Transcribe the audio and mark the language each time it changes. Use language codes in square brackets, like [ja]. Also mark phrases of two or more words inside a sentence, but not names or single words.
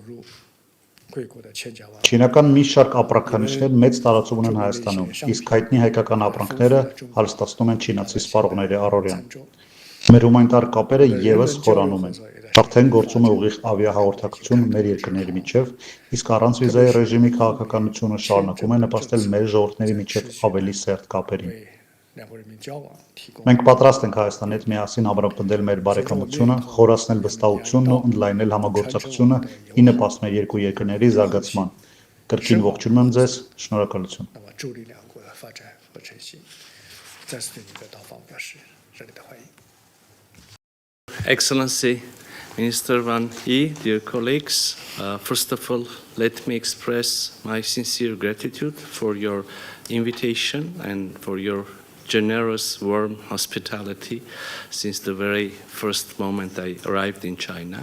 [hy] Չինական մի շարք ապրանքանիշներ մեծ տարածում ունեն Հայաստանում, իսկ հայտնի հայկական ապրանքները հարստացնում են չինացի սպառողների առօրյան։ Մեր հումանիտար կապերը եւս խորանում են։ Արդեն գործում է ուղիղ ավիահաղորդակցություն մեր երկրների միջև, իսկ առանց վիզայի ռեժիմի քաղաքականությունը շարունակում է նպաստել մեր ժողովուրդների միջև ավելի սերտ կապերին։ Մենք պատրաստ ենք Հայաստանի հետ միասին ամրապնդել մեր բարեկամությունը, խորացնել վստահությունն ու ընդլայնել համագործակցությունը ի նպաստ մեր երկու երկրների զարգացման։ Կրկին ողջունում եմ ձեզ, շնորհակալություն։ [en] Excellency, Minister Wang Yi, dear colleagues, first of all, let me express my sincere gratitude for your invitation and for your generous, warm hospitality since the very first moment I arrived in China.